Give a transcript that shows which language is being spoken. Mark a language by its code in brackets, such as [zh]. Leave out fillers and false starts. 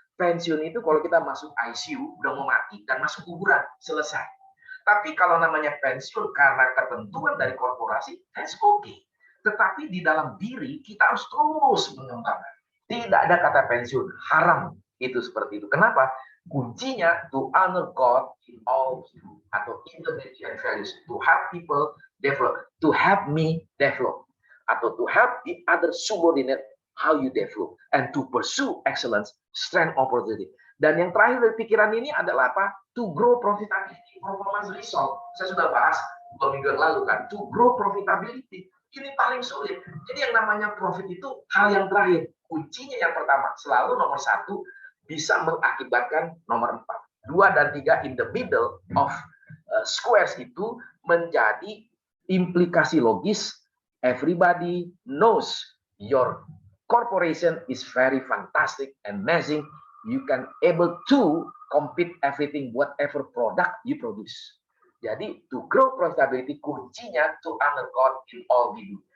[id] Pensiun itu kalau kita masuk ICU, udah mau mati, dan masuk kuburan, selesai. Tapi kalau namanya pensiun karena ketentuan dari korporasi, [en] that's okay. [id] Tetapi di dalam diri, kita harus terus mengembangkan. Tidak ada kata pensiun, haram itu seperti itu. Kenapa? [en] Kuncinya to honor God in all atau integrity and values, to help people develop, to help me develop, atau to help the other subordinate how you develop, and to pursue excellence, strength, opportunity. [id] Dan yang terakhir dari pikiran ini adalah apa? [en] To grow profitability, performance result. [id] Saya sudah bahas 2 minggu lalu kan, [en] to grow profitability. [id] Ini paling sulit. Jadi yang namanya profit itu hal yang terakhir. Kuncinya yang pertama, selalu nomor 1, bisa mengakibatkan nomor 4. 2 dan 3 [en] in the middle of squares [id] itu menjadi implikasi logis. [en] Everybody knows your corporation is very fantastic and amazing. You can able to compete everything, whatever product you produce. [id] Jadi to grow profitability, kuncinya [en] to honor God in all we do.